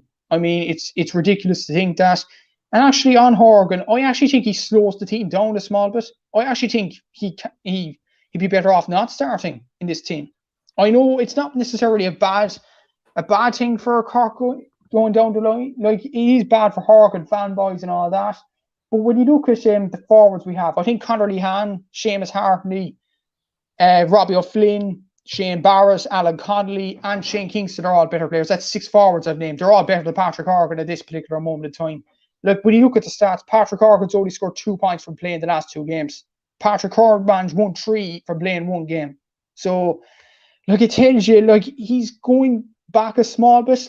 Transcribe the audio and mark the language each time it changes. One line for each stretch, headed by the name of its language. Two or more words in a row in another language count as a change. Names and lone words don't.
English: I mean, it's ridiculous to think that. And actually, on Horgan, I actually think he slows the team down a small bit. I actually think he'd be better off not starting in this team. I know it's not necessarily a bad thing for Cork going down the line. Like, it is bad for Horgan fanboys and all that. But when you look at the forwards we have, I think Conor Lehan, Seamus Hartney, Robbie O'Flynn, Shane Barrett, Alan Connolly, and Shane Kingston are all better players. That's 6 forwards I've named. They're all better than Patrick Horgan at this particular moment in time. Look, when you look at the stats, Patrick Horgan's only scored 2 points from playing the last 2 games. Patrick Horgan's won 3 from playing 1 game. So, Like, it tells you, like, he's going back a small bit.